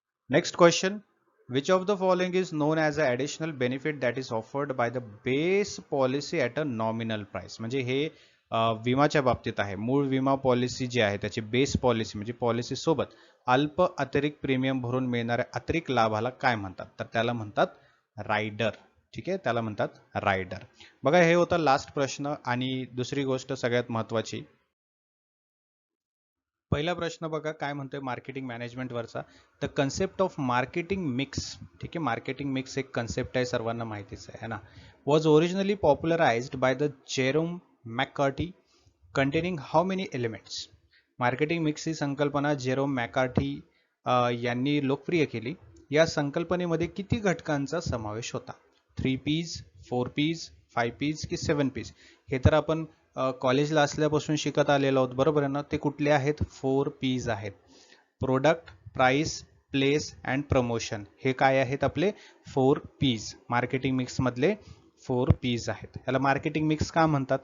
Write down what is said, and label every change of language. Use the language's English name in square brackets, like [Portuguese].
[English] Next question, which of the following is known as an additional benefit that is offered by the base policy at a nominal price. [Marathi] म्हणजे हे विमाच्या बाबतीत आहे. मूळ विमा policy जी आहे त्याची बेस पॉलिसी म्हणजे पॉलिसी सोबत अल्प अतिरिक्त प्रीमियम भरून मिळणाऱ्या अतिरिक्त लाभाला काय म्हणतात? तर त्याला म्हणतात रायडर. ठीक आहे, त्याला म्हणतात रायडर. बघा, हे होता लास्ट प्रश्न. आणि दुसरी गोष्ट सगळ्यात महत्वाची, पहिला प्रश्न बघा काय म्हणतोय marketing मॅनेजमेंटवरचा. [English] The concept of marketing mix. [Marathi] ठीक आहे, मार्केटिंग मिक्स एक कन्सेप्ट आहे, सर्वांना माहितीच आहे ना. [English] Was originally popularized by the Jerome McCarthy containing how many elements. [Marathi] Marketing mix ही संकल्पना जेरोम मॅककार्टी यांनी लोकप्रिय केली. या संकल्पनेमध्ये किती घटकांचा समावेश होता? [English] 3 Ps, 4 Ps, 5 Ps की 7 Ps. [Marathi] हे तर आपण कॉलेजला असल्यापासून शिकत आलेलो आहोत, बरोबर आहे ना. ते कुठले आहेत? 4 Ps आहेत. [English] Product, price, place and promotion. [Marathi] हे काय आहेत आपले 4 P's. मार्केटिंग मिक्स मधले 4 P's आहेत. याला मार्केटिंग मिक्स का म्हणतात?